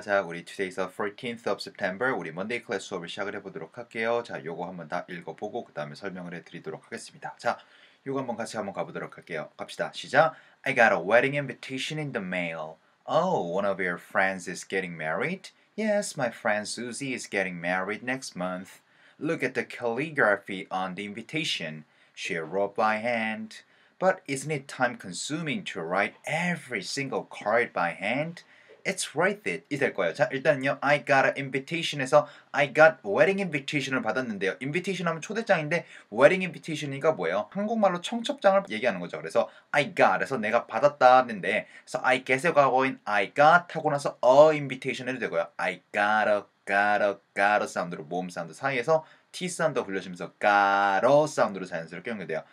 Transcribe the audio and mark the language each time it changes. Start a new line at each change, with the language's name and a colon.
Korean: 자, 우리
English: today's 14th of September
Korean: 우리 Monday 클래스 수업을 시작을 해보도록 할게요. 자, 요거 한번 다 읽어보고 그 다음에 설명을 해드리도록 하겠습니다. 자, 요거 한번 같이 한번 가보도록 할게요. 갑시다. 시작.
English: I got a wedding invitation in the mail. Oh, one of your friends is getting married? Yes, my friend Susie is getting married next month. Look at the calligraphy on the invitation. She wrote by hand. But isn't it time consuming to write every single card by hand? It's worth it
Korean: 이 될 거예요. 자, 일단은요.
English: I got an invitation에서 I got wedding invitation을
Korean: 받았는데요. invitation 하면 초대장인데 wedding invitation이니까 뭐예요? 한국말로 청첩장을 얘기하는 거죠. 그래서 I got에서 내가 받았다는데 그래서 I get에 과거인 I got 하고 나서 a invitation 해도 되고요. I got a 사운드로 모음 사운드 사이에서 T 사운드 굴려주면서 got a 사운드로 자연스럽게 연결돼요.